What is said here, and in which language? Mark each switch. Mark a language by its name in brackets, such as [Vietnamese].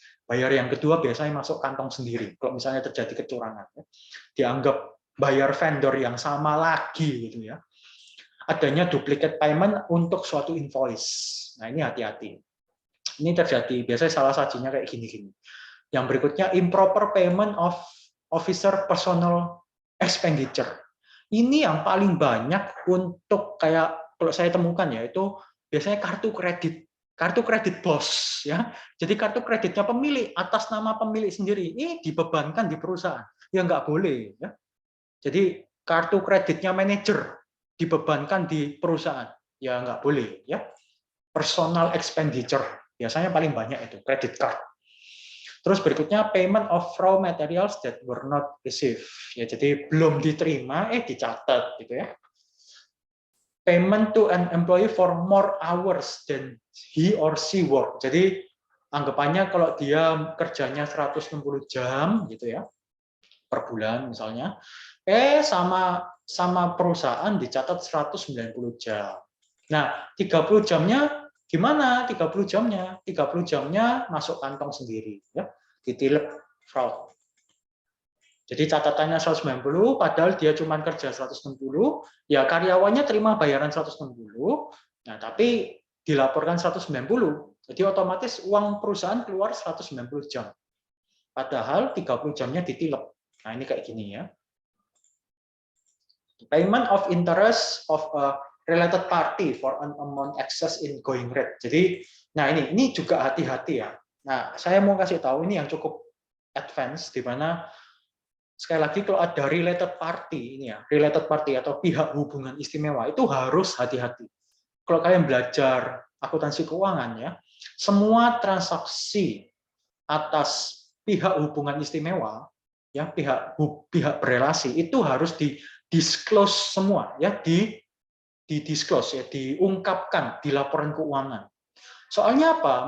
[Indonesian] Bayar yang kedua biasanya masuk kantong sendiri. Kalau misalnya terjadi kecurangan ya. Dianggap bayar vendor yang sama lagi gitu ya. Adanya duplicate payment untuk suatu invoice. Nah, ini hati-hati. Ini terjadi biasanya salah satunya kayak gini-gini. Yang berikutnya [English] improper payment of officer personal expenditure. [Indonesian] Ini yang paling banyak untuk kayak kalau saya temukan ya itu biasanya kartu kredit bos ya. Jadi kartu kreditnya pemilik atas nama pemilik sendiri ini dibebankan di perusahaan. Ya nggak boleh ya. Jadi kartu kreditnya manajer dibebankan di perusahaan. Ya nggak boleh ya. Personal expenditure biasanya paling banyak itu credit card. Terus berikutnya [English] payment of raw materials that were not received. [Indonesian] Ya, jadi belum diterima, dicatat gitu ya. [English] Payment to an employee for more hours than he or she work. [Indonesian] Jadi anggapannya kalau dia kerjanya 160 jam gitu ya per bulan misalnya, sama perusahaan dicatat 190 jam. Nah, 30 jamnya gimana? 30 jamnya masuk kantong sendiri ya, ditilep fraud. Jadi catatannya 190 padahal dia cuma kerja 160, ya karyawannya terima bayaran 160. Nah, tapi dilaporkan 190. Jadi otomatis uang perusahaan keluar 190 jam. Padahal 30 jamnya ditilep. Nah, ini kayak gini ya. [English] Payment of interest of a related party for an amount excess in going rate. [Indonesian] Jadi, nah ini juga hati-hati ya. Nah, saya mau kasih tahu ini yang cukup advance, di mana sekali lagi kalau ada related party ini ya, related party atau pihak hubungan istimewa itu harus hati-hati. Kalau kalian belajar akuntansi keuangan ya, semua transaksi atas pihak hubungan istimewa ya, pihak berelasi itu harus disclose semua ya, disclose ya, diungkapkan di laporan keuangan. Soalnya apa?